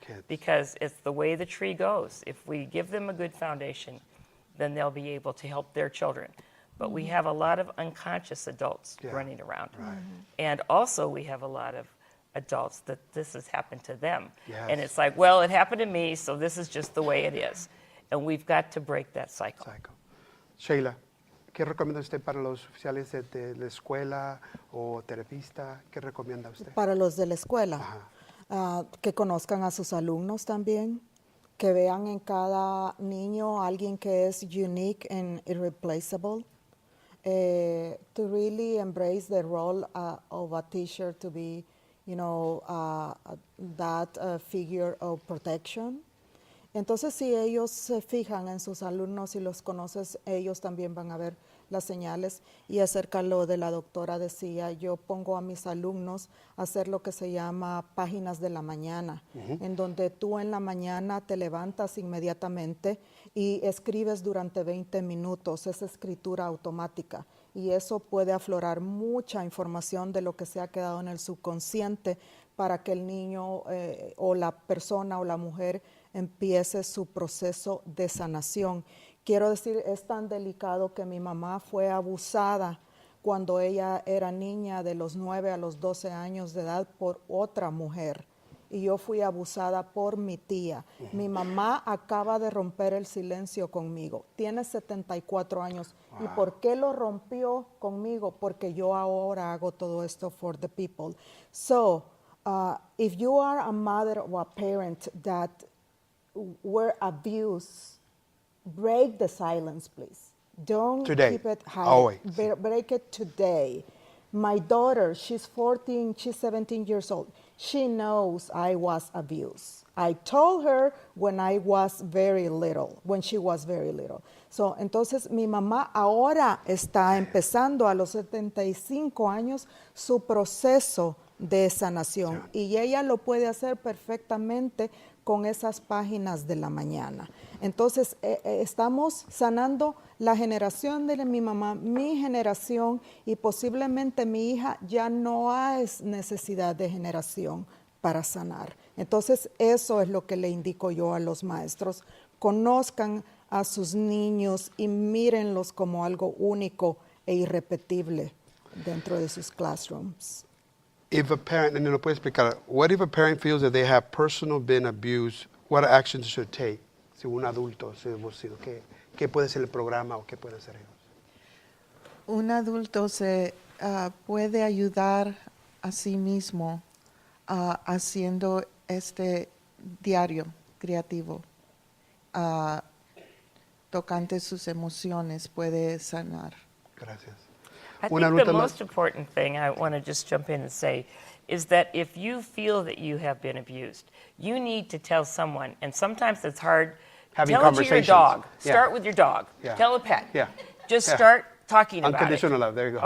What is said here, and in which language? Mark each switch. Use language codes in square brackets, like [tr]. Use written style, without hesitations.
[en] Because it's the way the tree goes. If we give them a good foundation, then they'll be able to help their children. But we have a lot of unconscious adults running around. And also we have a lot of adults that this has happened to them. And it's like, well, it happened to me, so this is just the way it is. And we've got to break that cycle. [es] Sheila, ¿qué recomienda usted para los oficiales de la escuela o terapista? ¿Qué recomienda usted? Para los de la escuela, que conozcan a sus alumnos también, que vean en cada niño alguien que es [en] unique and irreplaceable. To really embrace the role of a teacher, to be, you know, that figure of protection. [es] Entonces, si ellos se fijan en sus alumnos y los conoces, ellos también van a ver las señales. Y acerca de lo de la doctora decía, yo pongo a mis alumnos a hacer lo que se llama páginas de la mañana, en donde tú en la mañana te levantas inmediatamente y escribes durante 20 minutos, es escritura automática. Y eso puede aflorar mucha información de lo que se ha quedado en el subconsciente para que el niño o la persona o la mujer empiece su proceso de sanación. Quiero decir, es tan delicado que mi mamá fue abusada cuando ella era niña de los 9 a los 12 años de edad por otra mujer. y yo fui abusada por mi tía. Mi mamá acaba de romper el silencio conmigo. Tiene 74 años. ¿Y por qué lo rompió conmigo? Porque yo ahora hago todo esto [en] for the people. So, if you are a mother or a parent that were abused, break the silence, please. Don't Today. keep it hidden. Always. Break it today. My daughter, she's 14, she's 17 years old. She knows I was abused. I told her when I was very little, when she was very little. So, [es] entonces, mi mamá ahora está empezando a los 75 años su proceso de sanación. Y ella lo puede hacer perfectamente con esas páginas de la mañana. Entonces, estamos sanando la generación de mi mamá, mi generación, y posiblemente mi hija ya no hay necesidad de generación para sanar. Entonces, eso es lo que le indico yo a los maestros. Conozcan a sus niños y mírenlos como algo único e irrepetible dentro de sus classrooms. [en] If a parent, and [es] lo puede explicar, [en] what if a parent feels that they have personal been abused, what actions should take? [es] Si un adulto se ha divorciado, ¿qué puede ser el programa o qué puede hacer ellos? Un adulto se puede ayudar a sí mismo haciendo este diario creativo. Tocante sus emociones, puede sanar. Gracias. [en] I think the most important thing I want to just jump in and say is that if you feel that you have been abused, you need to tell someone, and sometimes it's hard. Having tell it to your conversations. dog. Yeah. Start with your dog. Yeah. Tell a pet. Yeah. Just Yeah. start talking about it. Unconditional love, there you go.